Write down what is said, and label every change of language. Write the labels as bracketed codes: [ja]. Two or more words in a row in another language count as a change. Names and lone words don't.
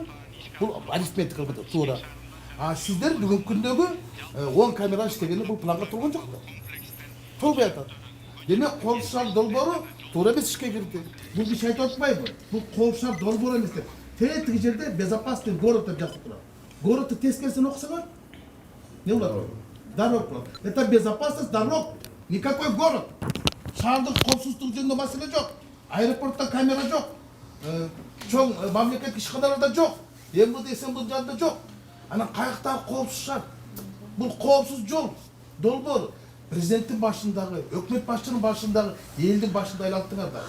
[ky] Бул арифметика менен туура. А сиздер бүгүнкү күндөгү 10 камера иштегени бул планга толгон жок да. Толбой атат. Демек коопшар долбоору туура эмес ишке кирди. Бул киши айтып атпайбы? Бул коопшар долбоору эмес деп. Тетиги жерде [ru] безопасный город [ky] деп жазып турат. Городду тескерисин окусаңар не болады? Дорог болады. [ru] Это безопасность дорог. Никакой город. [ky] Шаардын коопсуздугу жөнүндө маселе жок. Аэропортто камера жок. Чоң мамлекеттик ишканаларда жок. МВД СМБ жанында жок. Анан каяктагы коопсуз шаар? Бул коопсуз жол. Долбоор. Президенттин башындагы, өкмөт башчынын башындагы, элдин башында айлантыңар да.